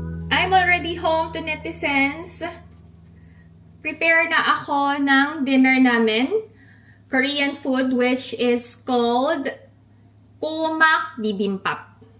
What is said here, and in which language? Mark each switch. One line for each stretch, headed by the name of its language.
English: I'm already home to, netizens.
Filipino: Prepare na ako ng dinner namin.
English: Korean food which is called Komak Bibimbap.